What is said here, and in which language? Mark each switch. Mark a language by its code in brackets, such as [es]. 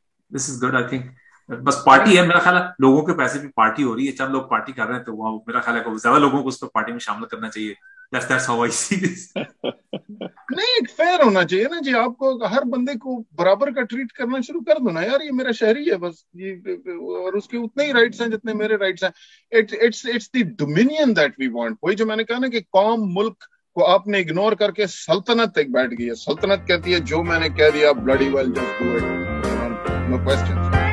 [en] This is good. I think [ur] بس party ہے, میرا خیال ہے لوگوں کے پیسے پہ پارٹی ہو رہی ہے, چند لوگ پارٹی کر رہے ہیں, تو وہ میرا خیال ہے زیادہ لوگوں کو اس پہ پارٹی میں شامل کرنا چاہیے. [en] That's how I see this. [ur] نہیں, فیئر ہونا چاہیے نا جی, آپ کو ہر بندے کو برابر کا ٹریٹ کرنا شروع کر دو نا یار, یہ میرا شہری ہے بس, اور اس کے اتنے ہی رائٹس ہیں جتنے میرے رائٹس ہیں. [en] It's the dominion that we want. [ur] وہی جو میں نے کہا نا کہ قوم ملک کو آپ نے اگنور کر کے سلطنت ایک بیٹھ گئی ہے. سلطنت کہتی ہے جو میں نے کہہ دیا [en] bloody well just do it, no questions.